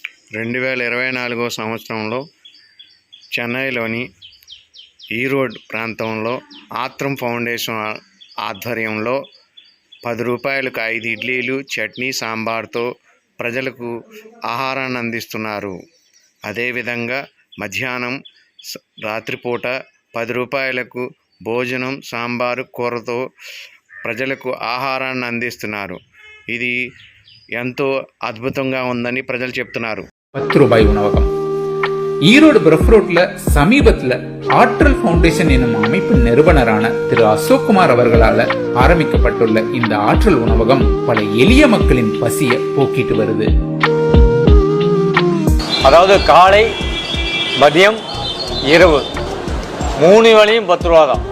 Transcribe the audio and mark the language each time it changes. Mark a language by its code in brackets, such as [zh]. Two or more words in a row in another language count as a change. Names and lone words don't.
[te] 2024 సంవత్సరంలో చెన్నైలోని ఈరోడ్ ప్రాంతంలో ఆత్రం ఫౌండేషన్ ఆధ్వర్యంలో 10 రూపాయలకు 5 ఇడ్లీలు, చట్నీ, సాంబార్తో ప్రజలకు ఆహారాన్ని అందిస్తున్నారు. అదేవిధంగా మధ్యాహ్నం, రాత్రిపూట 10 రూపాయలకు భోజనం, సాంబారు, కూరతో ప్రజలకు ఆహారాన్ని అందిస్తున్నారు. ఇది ఎంతో அற்புதமாக ఉందని ప్రజలు చెప్తున్నారు. [ta] 10 ரூபாய் உணவகம் ஈரோடு பிரஃப் ரோட்ல சமீபத்தில் ஆற்றல் ஃபவுண்டேஷன் எனும் அமைப்பு நிறுவனரான திரு அசோக்குமார் அவர்களால் ஆரம்பிக்கப்பட்டுள்ள இந்த ஆற்றல் உணவகம் பல எளிய மக்களின் பசியை போக்கிட்டு வருது. அதாவது காலை, மதியம், இரவு 3 வேளையும் 10 ரூபா தான்.